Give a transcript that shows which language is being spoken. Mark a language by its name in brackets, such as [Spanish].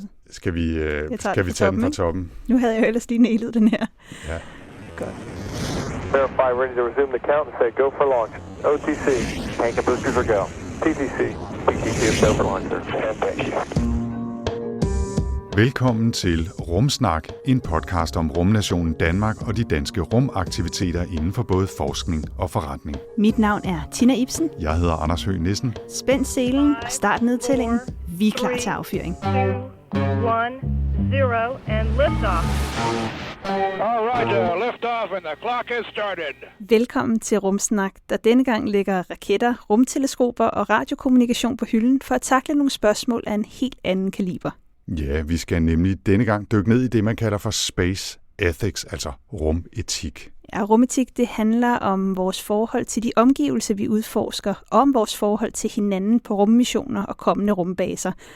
[Danish] Skal vi tage den fra toppen? Nu havde jeg jo ellers lige nælet den her. Ja. Godt. [English] Verify, ready to resume the count and say go for launch. OTC, tank and boosters are go. TTC, PTC is go for launch, sir. And thank you. [Danish] Velkommen til Rumsnak, en podcast om rumnationen Danmark og de danske rumaktiviteter inden for både forskning og forretning. Mit navn er Tina Ibsen. Jeg hedder Anders Høgh Nissen. Spænd selen og start nedtællingen. Vi er klar til affyring. [English] 3, 2, 1, 0 and lift off. All right, lift off and the clock has started. [Danish] Velkommen til Rumsnak, der denne gang lægger raketter, rumteleskoper og radiokommunikation på hylden for at takle nogle spørgsmål af en helt anden kaliber. Ja, vi skal nemlig denne gang dykke ned i det, man kalder for space ethics, altså rumetik. Ja, rumetik, det handler om vores forhold til de omgivelser, vi udforsker, og om vores forhold til hinanden på rummissioner og kommende rumbaser.